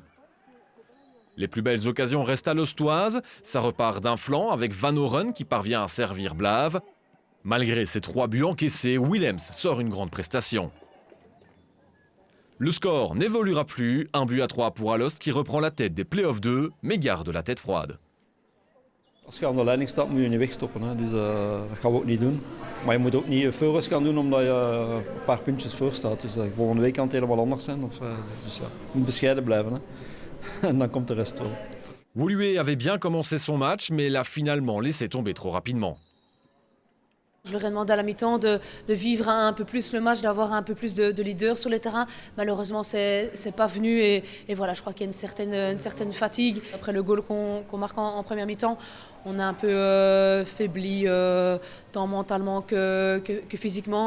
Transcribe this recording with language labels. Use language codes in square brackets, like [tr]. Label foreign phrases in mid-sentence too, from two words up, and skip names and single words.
[fr] Les plus belles occasions restent alostoises. Ça repart d'un flanc avec Van Oren qui parvient à servir Blave. Malgré ses 3 buts encaissés, Willems sort une grande prestation. Le score n'évoluera plus, 1-3 pour Alost qui reprend la tête des play-offs 2, mais garde la tête froide. [nl] Als je aan de leiding staat moet je niet wegstoppen, hè. Dus dat gaan we ook niet doen. Maar je moet ook niet euforisch gaan doen omdat je een paar puntjes voor staat. Dus volgende week kan het helemaal anders zijn. Dus ja, je moet bescheiden blijven, hè. En dan komt de rest wel. [fr] Woluwe avait bien commencé son match, mais l'a finalement laissé tomber trop rapidement. Je leur ai demandé à la mi-temps de vivre un peu plus le match, d'avoir un peu plus de leader sur le terrain. Malheureusement, c'est pas venu et voilà, je crois qu'il y a une certaine fatigue. Après le goal qu'on marque en première mi-temps, on a un peu faibli tant mentalement que physiquement.